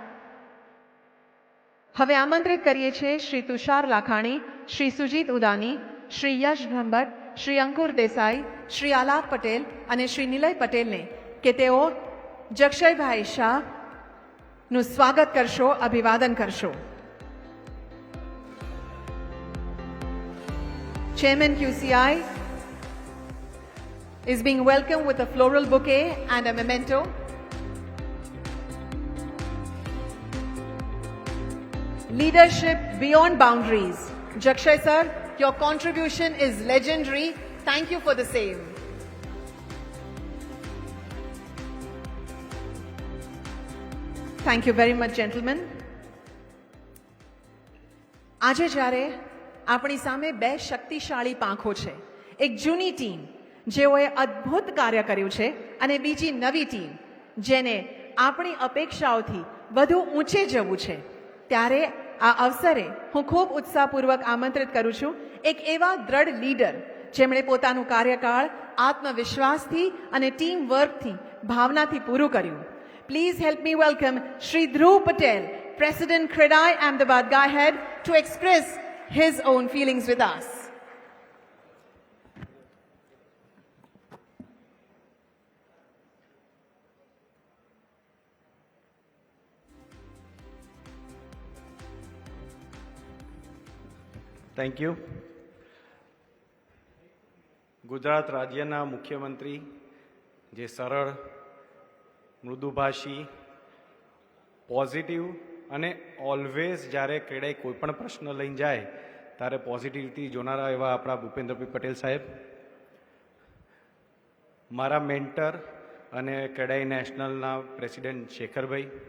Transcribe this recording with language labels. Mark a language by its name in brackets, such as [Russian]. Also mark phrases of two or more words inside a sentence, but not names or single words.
[Gujarati] હવે આમંત્રિત કરીએ છીએ શ્રી તુષાર લાખાણી, શ્રી સુજીત ઉદાની, શ્રી યશ બ્રહ્મભટ્ટ, શ્રી અંકુર દેસાઈ, શ્રી આલાપ પટેલ અને શ્રી નિલય પટેલને કે તેઓ જક્ષયભાઈ શાહનું સ્વાગત કરશો, અભિવાદન કરશો. [English] Chairman QCI is being welcomed with a floral bouquet and a memento. Leadership beyond boundaries. Jakshay sir, your contribution is legendary. Thank you for the same. Thank you very much, gentlemen. [Gujarati] આજે જ્યારે આપણી સામે બે શક્તિશાળી પાંખો છે, એક જૂની ટીમ જેઓએ અદ્ભુત કાર્ય કર્યું છે અને બીજી નવી ટીમ જેને આપણી અપેક્ષાઓથી વધુ ઊંચે જવું છે, ત્યારે આ અવસરે હું ખૂબ ઉત્સાહપૂર્વક આમંત્રિત કરું છું એક એવા દ્રઢ લીડર જેમણે પોતાનું કાર્યકાળ આત્મવિશ્વાસથી અને ટીમ વર્કથી ભાવનાથી પૂરું કર્યું. [English] please help me welcome શ્રી ધ્રુવ પટેલ, President Credai Ahmedabad Gaihead, to express his own feelings with us. thank you. [Gujarati] ગુજરાત રાજ્યના મુખ્યમંત્રી જે સરળ, મૃદુભાષી, પોઝિટિવ અને ઓલવેઝ જ્યારે ક્રેડાઈ કોઈ પણ પ્રશ્ન લઈને જાય ત્યારે પોઝિટિવિટી જોનારા એવા આપણા ભૂપેન્દ્રભાઈ પટેલ સાહેબ, મારા મેન્ટર અને ક્રેડાઈ નેશનલના પ્રેસિડેન્ટ શેખરભાઈ,